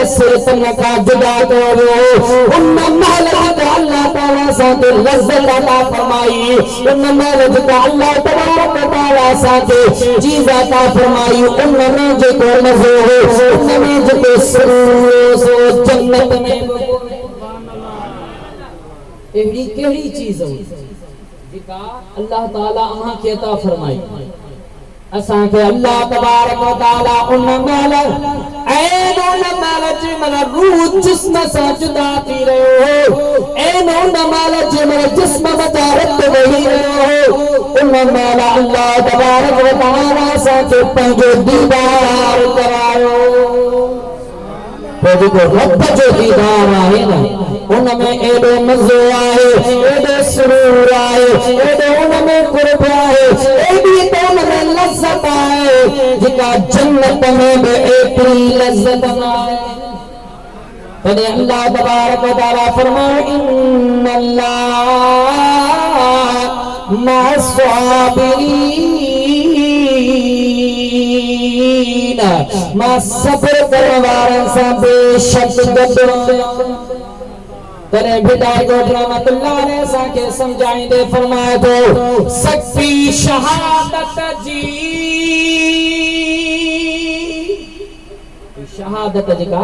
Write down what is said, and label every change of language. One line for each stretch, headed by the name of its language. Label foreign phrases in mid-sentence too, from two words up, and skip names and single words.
Sindhi: सिर तन खां जुदा कयो वियो, उन महिल
Arabic: الله تعالى
Sindhi: असांखे लज़्ज़त अता फरमाई, उन महिल जेका
Arabic: الله تبارك تعالى
Sindhi: असांखे चीज़ अता फरमाई, उनमें जेको मज़ो हो, उनमें जेको सुरूर हो, सो जन्नत में अहिड़ी कहिड़ी चीज़ हो जेका
Arabic: الله تعالى
Sindhi: अहांखे अता फरमाई। असांखे
Arabic: الله تبارك وتعالى
Sindhi: उन महिल ऐन उन महिल जंहिंमहिल रूह जिस्म सां जुदा थी रहियो हो, ऐन उन महिल जंहिंमहिल जिस्म मथां रत वेही रहियो हो, उन महिल
Arabic: الله تبارك وتعالى
Sindhi: असांखे पंहिंजो दीदार करायो। जेको रब जो दीदार आहे न, उनमें एॾो मज़ो आहे, एॾो सुरूर आहे, एॾो उनमें क़ुर्ब आहे, एॾी त उनमें लज़्ज़त आहे जेका जन्नत में बि एतिरी लज़्ज़त न आहे। तॾहिं
Arabic: الله تبارك وتعالى
Sindhi: फरमायो
Arabic: إن الله مع الصابرين,
Sindhi: मां सब्र करण वारनि सां बेशक गॾु। तॾहिं बिदाई ॻोठ
Arabic: رحمة الله عليه
Sindhi: असांखे सम्झाईंदे फरमाए थो सच्ची शहादत जी, शहादत जेका